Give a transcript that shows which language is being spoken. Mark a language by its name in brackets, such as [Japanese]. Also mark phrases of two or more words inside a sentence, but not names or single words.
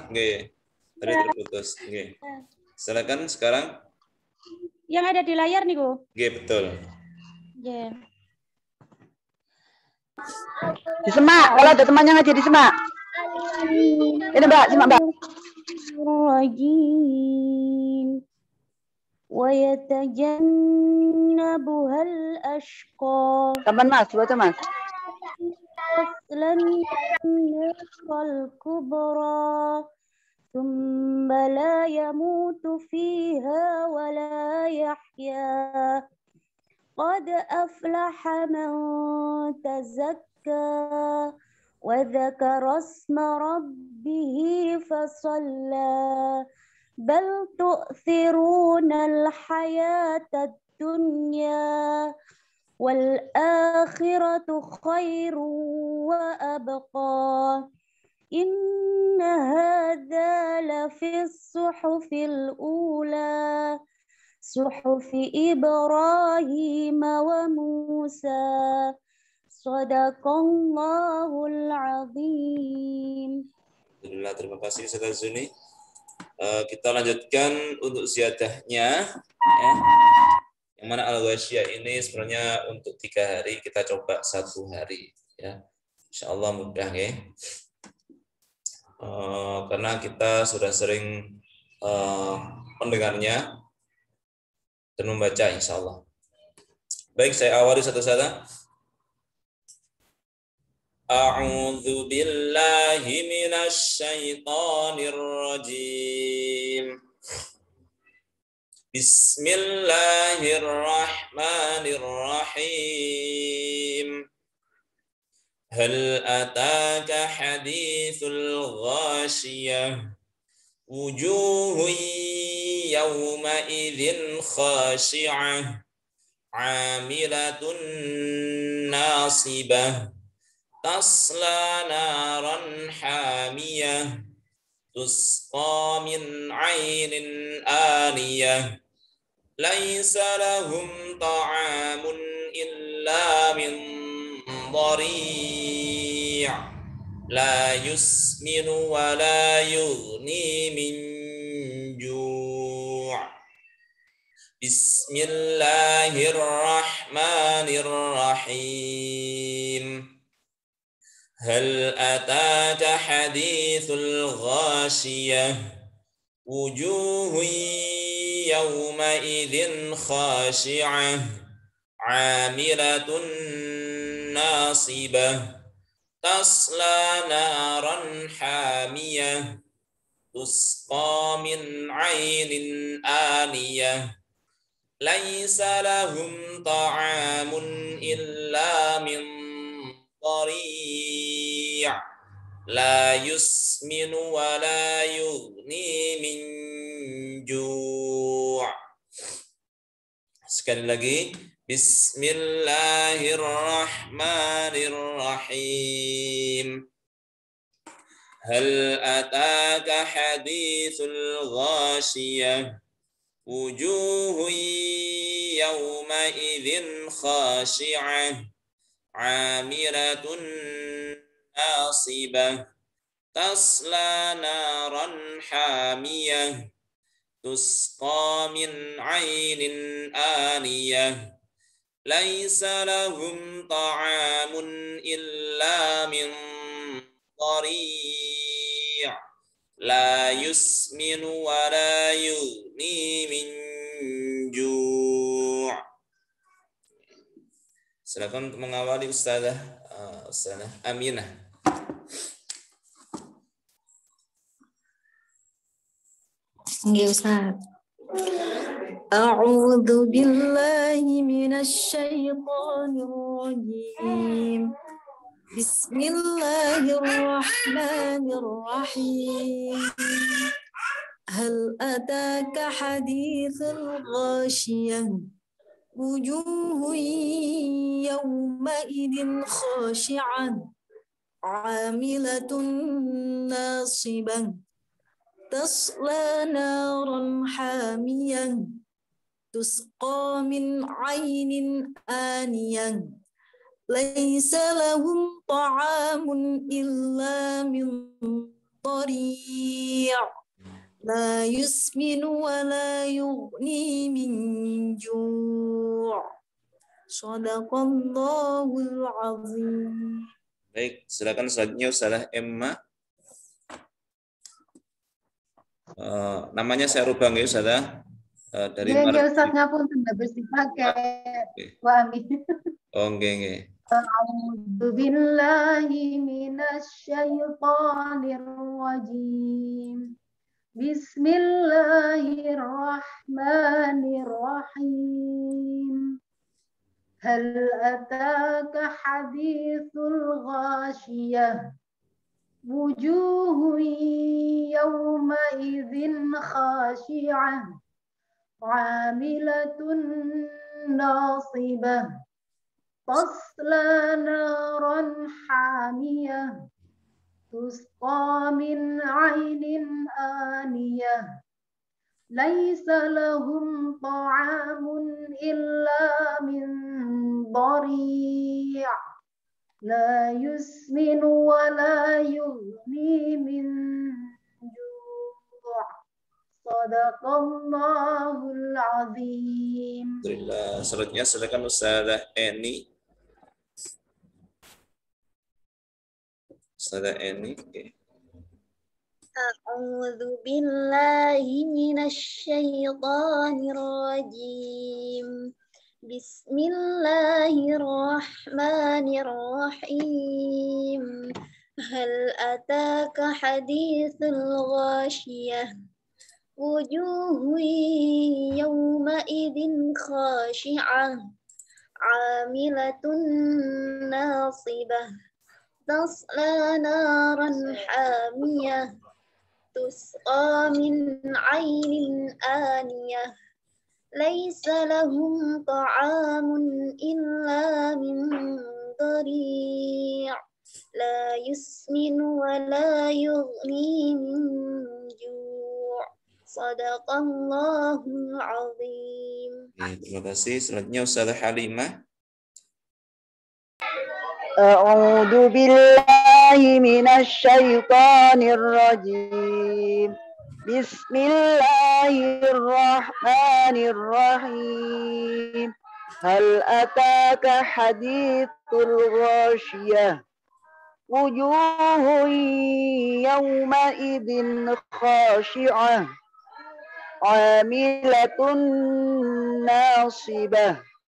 [Indonesian] Nggih. Tadi terputus. Nggih. Silakan sekarang. Yang ada di layar nih, Bu. Nggih, betul. Nggih. Disemak, kalau ada temannya ngaji disemak. Ini Mbak, simak Mbak. [Arabic] رجيم ويتجنبها الأشقى. [Indonesian] Kapan Mas? Baca Mas. [Arabic] يصلى النار الكبرى ثم لا يموت فيها ولا يحيى قد أفلح من tazakka وذكر اسم ربه فصلى بل تؤثرون الحياة الدنيا والآخرة خير وأبقى إن هذا لفي الصحف الأولى صحف إبراهيم وموسى صدق الله العظيم. Alhamdulillah, [Indonesian] terima kasih Ustazah Zuni. Kita lanjutkan untuk ziyadahnya ya. Yang mana Al-Ghasyiyah ini sebenarnya untuk 3 hari, kita coba 1 hari ya. Insyaallah mudah ya. Karena kita sudah sering mendengarnya dan membaca insyaallah. Baik, saya awali satu-satu. [Arabic] أعوذ بالله من الشيطان الرجيم. Bismillahirrahmanirrahim. هل أتاك حديث الغاشية. وجوه يومئذ خاشعة. عاملة ناصبة. تصلى نارا حامية تسقى من عين آنية ليس لهم طعام إلا من ضريع لا يسمن ولا يغني من جوع' Bismillahirrahmanirrahim. هل أتاك حديث الغاشية وجوه يومئذ خاشعة عاملة ناصبة تصلى نارا حامية تسقى من عين آنية ليس لهم طعام إلا من ضريع لا يسمن ولا يغني من جوع'. [Indonesian] Sekali lagi, Bismillahirrahmanirrahim. [Arabic] هل أتاك حديث الغاشية وجوه يومئذ خاشعة عاملة ناصبة تصلى نارا حامية تسقى من عين آنية ليس لهم طعام إلا من ضريع لا يسمن ولا يغني من جوع'. [Indonesian] Silakan untuk mengawali Ustazah Aminah. Nggih, Ustaz. [Arabic] أعوذ بالله من الشيطان الرجيم. Bismillahirrahmanirrahim. هل أتاك حديث الغاشية وجوه يومئذ خاشعة عاملة ناصبة تصلى نارا حامية تسقى من عين آنية ليس لهم طعام إلا من ضريع لا يسمن ولا يغني من جوع'. صدق الله العظيم. [Indonesian] Baik, silakan selanjutnya Ustazah Emma. Namanya saya rubah nggih Ustazah. Dari Ustaz ngapun sudah bersih pakai wami. Oh nggih. [Arabic] أعوذ بالله من الشيطان الرجيم. Bismillahirrahmanirrahim. هل أتاك حديث الغاشية وجوه يومئذ خاشعة عاملة ناصبة تصلى نارا حامية تسقى من عين آنية ليس لهم طعام إلا من ضريع لا يسمن ولا يغني من جوع'. صدق الله العظيم. Alhamdulillah. [Indonesian] Selanjutnya silakan Ustazah Eni. Ustazah Eni. Okay. [Arabic] أعوذ بالله من الشيطان الرجيم. Bismillahirrahmanirrahim. هل أتاك حديث الغاشية وجوه يومئذ خاشعة عاملة ناصبة تصلى نارا حامية تسقى من عين آنية ليس لهم طعام إلا من ضريع لا يسمن ولا يغني من جوع'. صدق الله العظيم. [Indonesian] Terima kasih. Selanjutnya Ustazah Halimah. [Arabic] أعوذ بالله من الشيطان الرجيم. Bismillahirrahmanirrahim. هل أتاك حديث الغاشية. وجوه يومئذ خاشعة. عاملة ناصبة.